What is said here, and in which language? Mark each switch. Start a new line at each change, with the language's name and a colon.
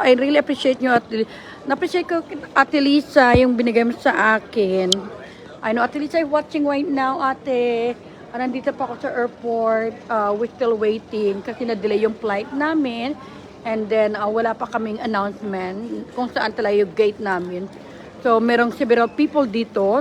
English: I really appreciate
Filipino: nyo, Ate Lisa. Na-appreciate ko, Ate Lisa, yung binigay mo sa akin.
English: I know, Ate Lisa is watching right now, Ate.
Filipino: Nandito pa ako sa airport.
English: We're still waiting
Filipino: kasi na-delay yung flight namin.
English: And then,
Filipino: wala pa kaming announcement kung saan talaga yung gate namin.
English: So, merong several people dito.